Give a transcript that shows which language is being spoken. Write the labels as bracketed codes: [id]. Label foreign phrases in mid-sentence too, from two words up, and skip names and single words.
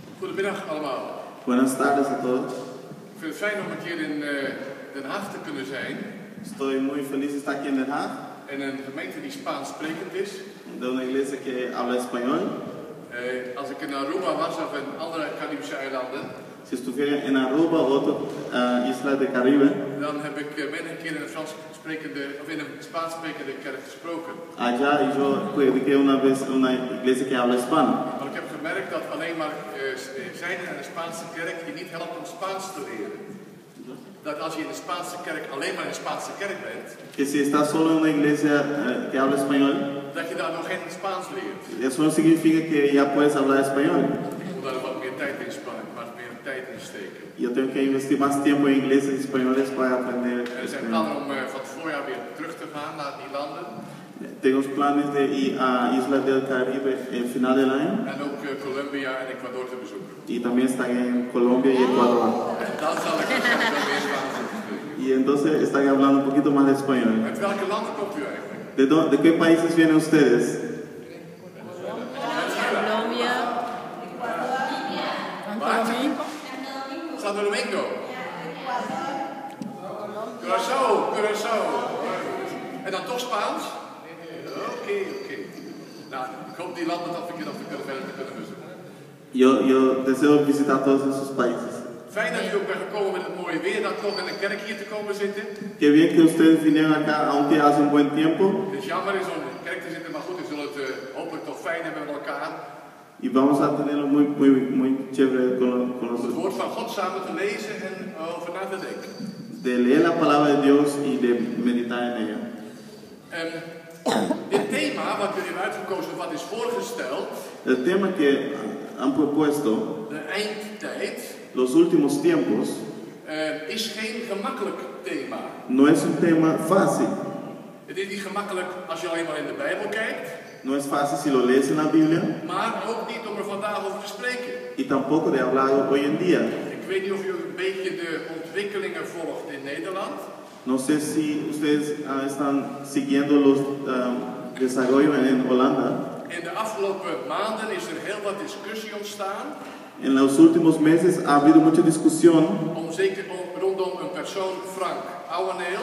[nl] Goedemiddag allemaal. [es] Buenas tardes a todos. [nl] Ik vind het fijn om een keer in Den Haag te kunnen zijn. [es] Estoy muy feliz de estar aquí en Den Haag, [nl] En een gemeente die Spaans sprekend is. [es] de una iglesia que habla español. [nl] Als ik in Aruba was of in andere Caribische eilanden, [es] Si estuviera en Aruba o otra isla del Caribe, [nl] dan heb ik menige keer in een Frans sprekende of in een Spaans sprekende kerk gesproken. [es] allá yo prediqué una vez en una iglesia que habla hispano. [nl] Maar ik heb gemerkt dat alleen maar zijn in een Spaanse kerk je niet helpt om Spaans te leren. Dat als je in de Spaanse kerk alleen maar in de Spaanse kerk bent, [es] Que si estás solo en una iglesia que habla español, [nl] dat je daar nog geen Spaans leert. [es] eso no significa que ya puedes hablar español. [nl] Ik moet daar wat meer tijd in sparen, wat meer tijd in steken. [es] Yo tengo que investir más tiempo en iglesias españoles para aprender [nl] Er zijn [es] español. [nl] plannen om van het voorjaar weer terug te gaan naar die landen. [es] Tengo planes de ir a Islas del Caribe el final del año [nl] En ook Colombia en Ecuador te bezoeken. [es] y también estaré en Colombia y Ecuador. [nl] En dan zal ik waarschijnlijk wel weer Spaans spreken. [es] Y entonces estaré hablando un poquito más de español. [nl] Uit welke landen komt u eigenlijk? [es] ¿De qué países vienen ustedes? Colombia, Santo Domingo. Curaçao. [nl] En dan toch Spaans? Oké. Nou, ik hoop die landen dat we verder te kunnen bezoeken. [es] Yo deseo visitar todos esos países. [nl] Fijn dat u ook bent gekomen met het mooie weer, dat toch in een kerk hier te komen zitten. [es] Qué bien que ustedes vinieron acá, aunque hace un buen tiempo. [nl] Het is jammer in zo'n kerk te zitten, maar goed, we zullen het hopelijk toch fijn hebben met elkaar. [es] Y vamos a tenerlo muy chévere con [nl] Om het [es] nosotros. [nl] woord van God samen te lezen en over na te denken. [es] De leer la palabra de Dios y de meditar en ella. [nl] Dit thema wat jullie hebben uitgekozen, wat is voorgesteld, [es] El tema que han propuesto, [nl] de eindtijd, [es] los últimos tiempos, [nl] is geen gemakkelijk thema. [es] no es un tema fácil. [nl] Het is niet gemakkelijk als je alleen maar in de Bijbel kijkt, [es] No es fácil si lo lees en la Biblia [nl] maar ook niet om er vandaag over te spreken. [es] y tampoco de hablar hoy en día. [nl] Ik weet niet of je een beetje de ontwikkelingen volgt in Nederland. [es] No sé si ustedes están siguiendo los desarrollos en Holanda. [nl] In de afgelopen maanden is er heel wat discussie ontstaan [es] En los últimos meses ha habido mucha discusión [nl] rondom een persoon, Frank Ouweneel,